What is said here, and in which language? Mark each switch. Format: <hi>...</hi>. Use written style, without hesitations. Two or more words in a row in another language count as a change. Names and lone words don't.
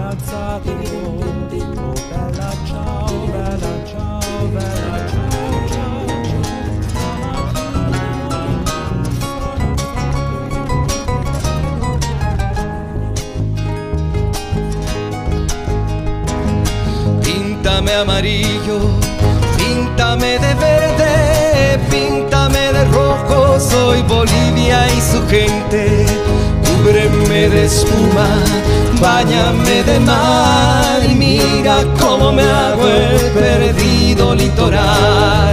<it>alzato, oh bella ciao, bella ciao, bella ciao, ciao, stamattina.</it> <es>Píntame amarillo, píntame de verde, píntame de rojo, soy Bolivia y su gente. Cúbreme de espuma, báñame de mar y mira cómo me hago el perdido litoral.</es>